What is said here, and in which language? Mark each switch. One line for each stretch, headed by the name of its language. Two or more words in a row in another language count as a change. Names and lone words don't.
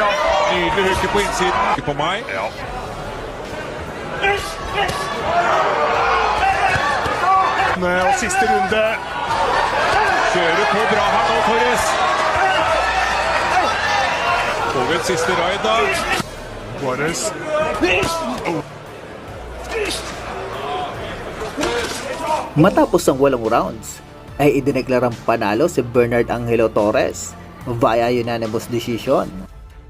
Norwegian: Nydelig hooker på innsiden. På meg. Og siste runde. Kjører på bra her nå, Torres. Og et siste raid da. Juarez.
Filipino: Matapos ang 8 rounds, ay idineklarang panalo si Bernard Angelo Torres
English: via unanimous decision.